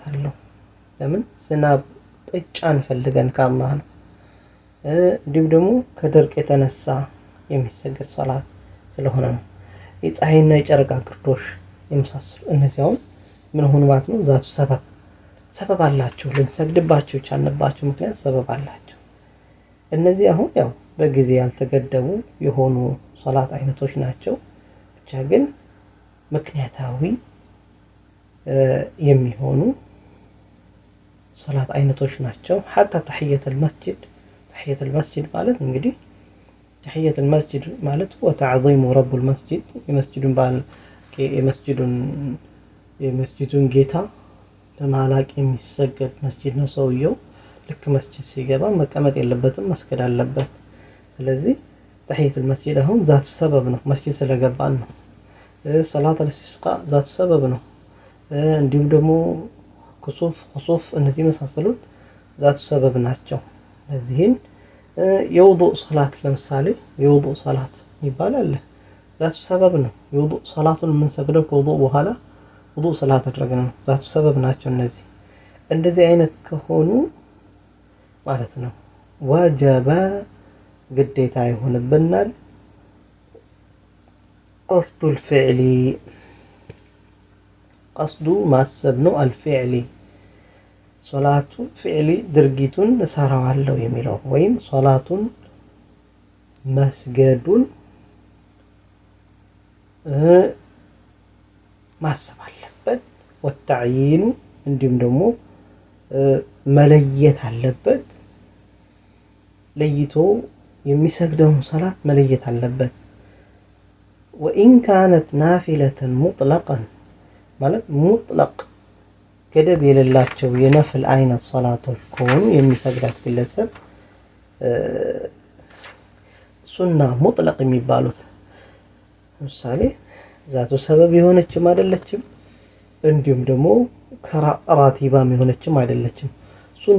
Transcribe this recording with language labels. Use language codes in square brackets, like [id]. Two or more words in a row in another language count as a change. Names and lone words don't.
[am] አለው ለምን ዝናብ ጥጫን ፈልገን ከአላህ ነው እንዲሁም ደግሞ ከድርቅ የተነሳ የሚሰገድ ሶላት ስለሆነ ነው የፀሐይና የጨረቃ ግርዶሽ የመሳሰሉ እነዚያው ምን ሆኑ ማለት ነው [ar] ذات سبب [am] አላቸው ልንሰግድባቸው የቻልንባቸው ምክንያት ሰበብ አላቸው እነዚህ አሁን ያው በጊዜ ያልተገደቡ የሆኑ ሶላት አይነቶች ናቸው ብቻ ግን ምክንያታዊ የሚሆኑ ሶላት አይነቶች ናቸው [ar] حتى تحية المسجد [am] ማለት እንግዲህ [ar] تحية المسجد [am] ማለት [ar] وتعظيم رب المسجد [am] የመስጂዱን ጌታ ለማላቅ የሚሰገድ መስጂድ ነው ሰውየው ልክ መስጂድ ሲገባ መቀመጥ የለበትም መስገድ አለበት ስለዚህ [ar] تحية المسجد [am] አሁን [ar] ذات سبب [am] ነው መስጂድ ስለገባን ነው [ar] صلاة الاستسقاء ذات سبب [am] ነው እንዲሁም ደግሞ ኩሱፍ እነዚህ መሳሰሉት [ar] ذات سبب [am] ናቸው እዚህን የውዱእ ሶላት ለምሳሌ የውዱእ ሶላት ይባላል [ar] ذات سبب [am] ነው የውዱእ ሶላቱን የምንሰግደው ከውዱእ በኋላ ውዱእ ሶላት አድርገን ነው [ar] ذات سبب [am] ናቸው እነዚህ እንደዚህ አይነት ከሆኑ ማለት ነው ወጀበ ግዴታ ይሆንብናል [ar] قصد الفعل [am] قصد ማሰብ ነው الفعل ሶላቱ ፊዕሊ ድርጊቱን እሰራዋለሁ የሚለው ወይም ሶላቱን መስገዱን ማሰብ አለበት ወተዕይኑ እንዲሁም ደግሞ መለየት አለበት ለይቶ የሚሰግደውን ሶላት መለየት አለበት [ar] وإن كانت نافلة مطلقا [am] ማለት ሙጥለቅ ገደብ የሌላቸው የነፍል አይነት ሶላቶች ከሆኑ የሚሰግዳት ግለሰብ ሱና ሙጥለቅ የሚባሉት ለምሳሌ [ar] ذات سبب [am] የሆነችም አይደለችም እንዲሁም ደግሞ ራቲባም የሆነችም አይደለችም ሱና